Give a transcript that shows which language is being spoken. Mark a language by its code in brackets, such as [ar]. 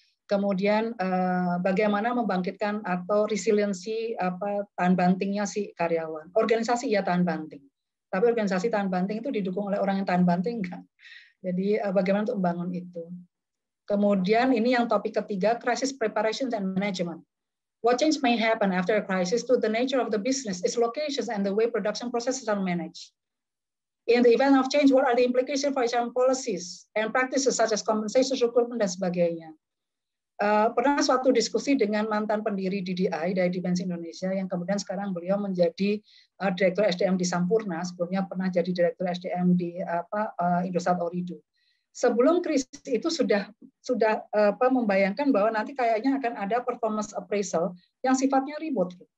[id] Kemudian bagaimana membangkitkan atau resiliensi tahan bantingnya si karyawan. Organisasi ya tahan banting, tapi organisasi tahan banting itu didukung oleh orang yang tahan banting enggak. Jadi bagaimana untuk membangun itu. Kemudian ini yang topik ketiga, crisis preparation and management. [en] What change may happen after a crisis to the nature of the business, its locations, and the way production processes are managed. In the event of change, what are the implications for HR policies and practices such as compensation, recruitment, [id] dan sebagainya. Pernah suatu diskusi dengan mantan pendiri DDI dari Dimensi Indonesia yang kemudian sekarang beliau menjadi Direktur SDM di Sampurna, sebelumnya pernah jadi Direktur SDM di Indosat Orido. Sebelum krisis itu sudah membayangkan bahwa nanti kayaknya akan ada performance appraisal yang sifatnya ribut.